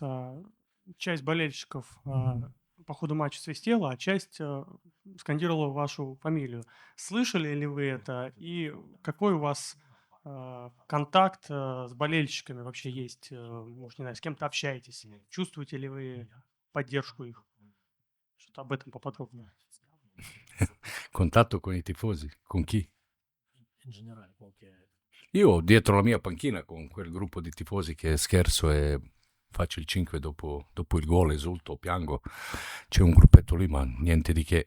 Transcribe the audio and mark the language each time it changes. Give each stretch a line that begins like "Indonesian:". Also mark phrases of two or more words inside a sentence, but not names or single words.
Russian: Часть болельщиков по ходу матча свистела, а часть скандировала вашу фамилию. Слышали ли вы это? И какой у вас контакт с болельщиками вообще есть? Может, не знаю, с кем-то общаетесь? Чувствуете ли вы поддержку их? Что-то об этом поподробнее.
Italian: Contatto con i tifosi? Con chi? In generale, Io dietro la mia panchina con quel gruppo di tifosi che scherzo e faccio il 5 dopo il gol, esulto, piango. C'è un gruppetto lì, ma niente di che.